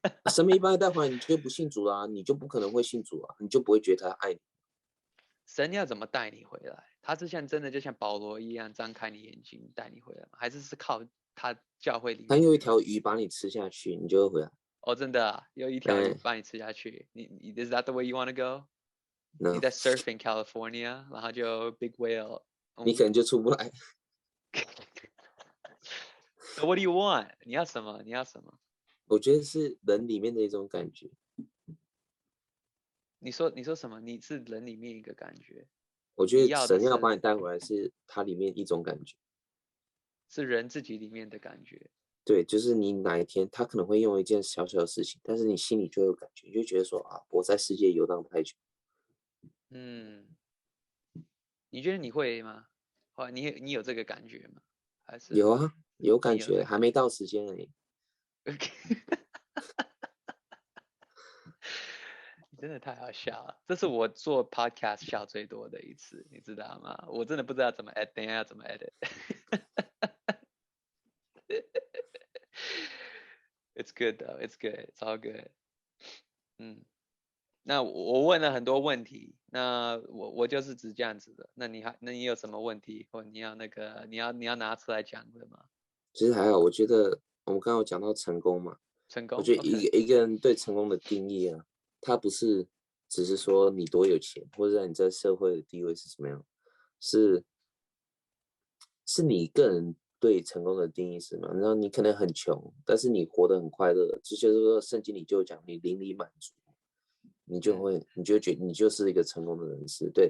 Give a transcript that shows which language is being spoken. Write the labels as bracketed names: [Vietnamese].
[Chinese] 神没把你带回来，你就不信主啦，你就不可能会信主啊，你就不会觉得他爱你。神要怎么带你回来？他是真的就像保罗一样张开你眼睛带你回来吗？还是靠他教会里面？他用一条鱼把你吃下去，你就会回来。哦，真的啊，有一条鱼把你吃下去。 [English] Is that the way you want to go？ [Chinese] 你在 [English] surfing California， [Chinese] 然后就 [English] big whale， [Chinese] 你可能就出不来。 [English] So what do you want？ [Chinese] 你要什么？我觉得是人里面的一种感觉。你说什么？你是人里面一个感觉。我觉得神要把你带回来，是它里面一种感觉，是人自己里面的感觉。对，就是你哪一天他可能会用一件小小的事情，但是你心里就有感觉，你就觉得说啊，我在世界游荡太久。你觉得你会吗？你有这个感觉吗？还是有啊，有感觉，还没到时间而已。你真的太好笑了，这是我做 podcast 笑最多的一次，你知道吗？我真的不知道怎么 edit， 等一下要怎么 edit。 [English] It's good though, it's good, it's all good。 [Chinese] 那我问了很多问题，那我就是只这样子的。那你有什么问题，或你要拿出来讲的吗？其实还好，我觉得我们刚刚有讲到成功嘛，我觉得一个人对成功的定义啊，他不是只是说你多有钱，或者你在社会的地位是什么样，是你个人对成功的定义是什么？然后你可能很穷，但是你活得很快乐，这就是说圣经里就讲你邻里满足，你就会觉得你就是一个成功的人士。